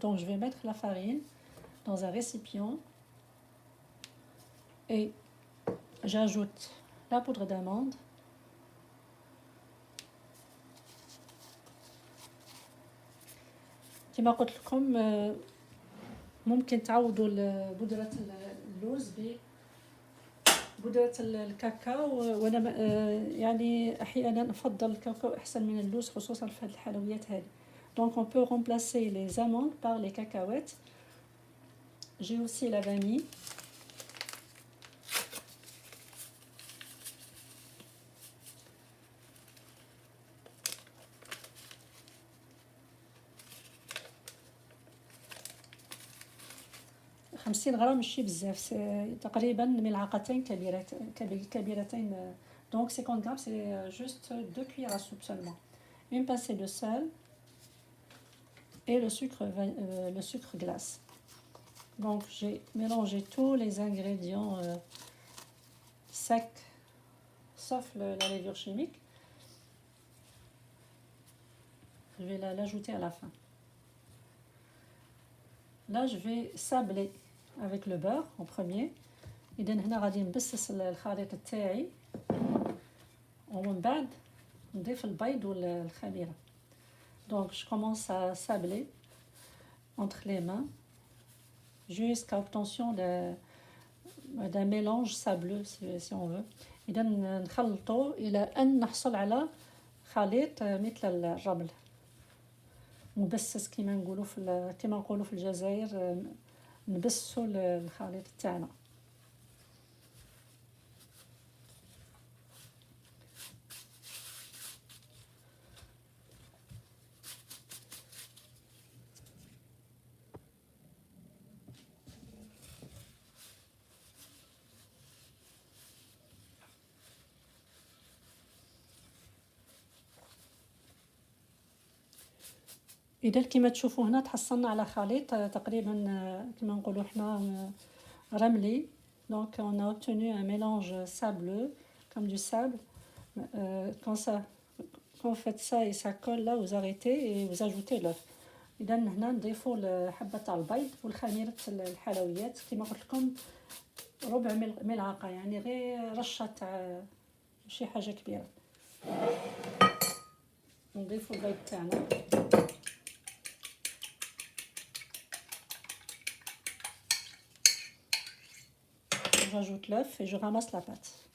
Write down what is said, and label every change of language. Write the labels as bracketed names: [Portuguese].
[French] دونك جو في ميتر لا فارين dans un récipient et j'ajoute la poudre d'amande, [Arabic] كما قلت لكم ممكن تعوضوا بودرة اللوز بودرة الكاكاو، وانا يعني احيانا افضل الكاكاو احسن من اللوز خصوصا في هذه الحلويات هذه. [French] Donc on peut remplacer les amandes par les cacahuètes. J'ai aussi la vanille. [Arabic] خمسين غرام ماشي بزاف، تقريبا ملعقتين كبيرتين. [French] Donc 50 grammes c'est juste 2 cuillères à soupe seulement. Une pincée de sel et le sucre glace. Donc j'ai mélangé tous les ingrédients secs sauf la levure chimique. Je vais l'ajouter à la fin. Là je vais sabler avec le beurre en premier. [Arabic] إذا هنا غادي نبسس الخليط تاعي ومن بعد نضيف البيض والخميرة. [French] Donc je commence à sabler entre les mains jusqu'à obtention d'un mélange sableux si on veut. [Arabic] إذا نخلطه إلى أن نحصل على خليط مثل الرمل مبسس كما نقولوا في الجزائر، نبسوا الخليط تاعنا. إذا كما تشوفوا هنا تحصلنا على خليط تقريبا كما نقولوا حنا رملي. [French] Donc on a obtenu un mélange sableux comme du sable. Quand vous faites ça et ça colle là, vous arrêtez et vous ajoutez l'œuf. [Arabic] إذا هنا نضيفوا حبة تاع البيض والخميرة الحلويات كما قلت لكم ربع ملعقة، يعني غير رشة تاع ماشي حاجة كبيرة. نضيفوا البيض تاعنا [French] j'ajoute l'œuf et je ramasse la pâte.